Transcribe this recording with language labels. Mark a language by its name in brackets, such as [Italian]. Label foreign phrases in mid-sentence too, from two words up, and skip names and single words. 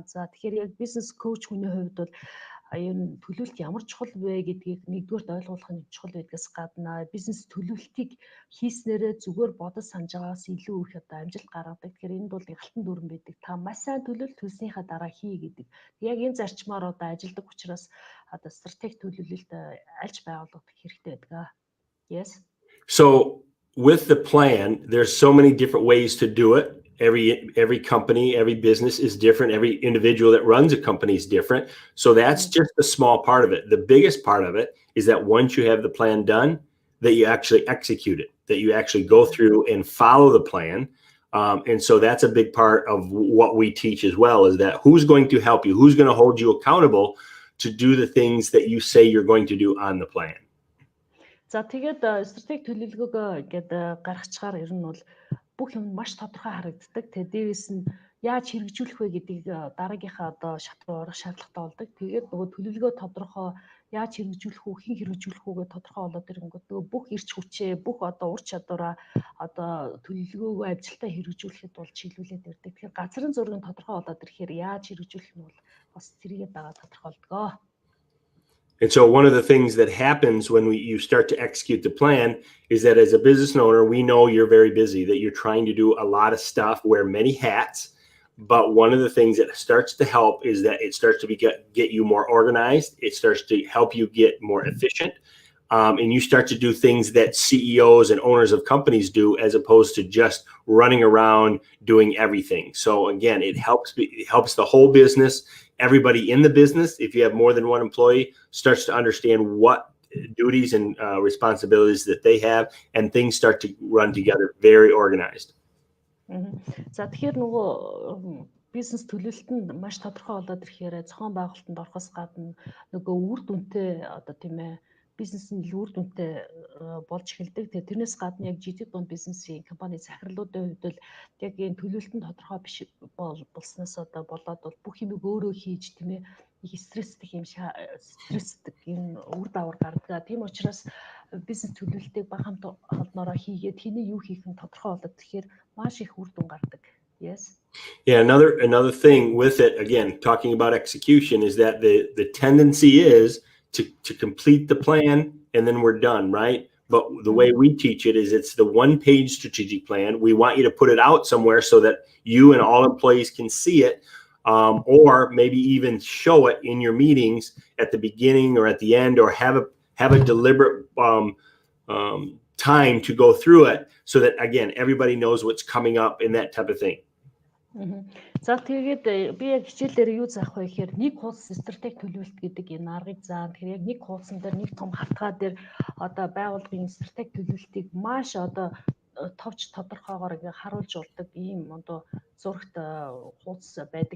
[Mongolian] За тэгэхээр яг бизнес коуч хүний хувьд бол энэ төлөвлөлт ямар чухал вэ гэдгийг нэгдүгээр ойлгуулах нь чухал байдгаас гадна бизнес төлөвлөлтийг хийснээрээ зүгээр бодож санаж байгаагаас илүү их одоо амжилт гаргадаг. Тэгэхээр энд бол алтан дүрэн байдаг. Та маш сайн төлөвлөлт төлснийхаа дараа хий гэдэг. Яг энэ зарчмаар одоо ажилладаг учраас одоо стратеги төлөвлөлт альж байгуулагдах хэрэгтэй байдаг. [English] Yes. So with the plan, there's so many different ways to do it. Every company, every business is different. Every individual that runs a company is different. So that's just a small part of it. The biggest part of it is that once you have the plan done, that you actually execute it, that you actually go through and follow the plan. And so that's a big part of what we teach as well, is that who's going to help you, who's going to hold you accountable to do the things that you say you're going to do on the plan. [Mongolian] За тэгээд стратеги төлөвлөгөөгөө ингээд гаргачаар ер нь бол бүх юм маш тодорхой харагддаг. Тэгээд дээрээс нь яаж хэрэгжүүлэх вэ гэдгийг дараагийнхаа одоо шат руу орох шаардлагатай болдог. Тэгээд нөгөө төлөвлөгөө тодорхой яаж хэрэгжүүлэх үү, хэн хэрэгжүүлэх үгээ тодорхой болоод ирэнгүүт нөгөө бүх эрч хүчээ, бүх одоо ур чадвараа одоо төлөвлөгөөгөө ажилтаа хэрэгжүүлэхэд бол чиглүүлээд ирдэг. Тэгэхээр газрын зургийн тодорхой болоод ирэхээр яаж хэрэгжүүлэх нь бол бас зэрэгээ дагаа тодорхойлдог. [English] And so one of the things that happens when you start to execute the plan is that as a business owner, we know you're very busy, that you're trying to do a lot of stuff, wear many hats. But one of the things that starts to help is that it starts to get you more organized. It starts to help you get more efficient. And you start to do things that CEOs and owners of companies do, as opposed to just running around doing everything. So again, it helps the whole business. Everybody in the business, if you have more than one employee, starts to understand what duties and responsibilities that they have, and things start to run together very organized. [Mongolian] За тэгэхээр нөгөө бизнес төлөвлөлтөнд маш тодорхой болоод ирэхээр зохион байгуулалтанд орохоос гадна нөгөө үр дүнтэй одоо тийм ээ бизнес нь үр дүнтэй болж эхэлдэг. Тэгээ тэрнээс гадна яг жижиг дунд бизнесийн компани захирлуудын хувьд бол яг энэ төлөвлөлтөнд тодорхой биш болсноос одоо болоод бол бүх юмыг өөрөө хийж тийм ээ их стресстэй юм стресстэй энэ үр дагавар гардаг. Тийм учраас бизнес төлөвлөлтийг баг хамт олноороо хийгээд хэний юу хийх нь тодорхой болоод тэгэхээр маш их үр дүн гардаг. [English] Yes. Yeah, another thing with it, again, talking about execution, is that the tendency is to complete the plan and then we're done, right? But the way we teach it is it's the one-page strategic plan. We want you to put it out somewhere so that you and all employees can see it, or maybe even show it in your meetings at the beginning or at the end, or have a deliberate time to go through it so that, again, everybody knows what's coming up and that type of thing. [Mongolian] За тэгээд би яг хичээлээр юу заах вэ гэхээр нэг хуудас стратеги төлөвлөлт гэдэг энэ аргыг заа. Тэгэхээр яг нэг хуудсан дээр нэг том хатгаа дээр одоо байгууллагын стратеги төлөвлөлтийг маш одоо товч тодорхойгоор ингээ харуулж урддаг ийм одоо зурагт хуудас байдаг.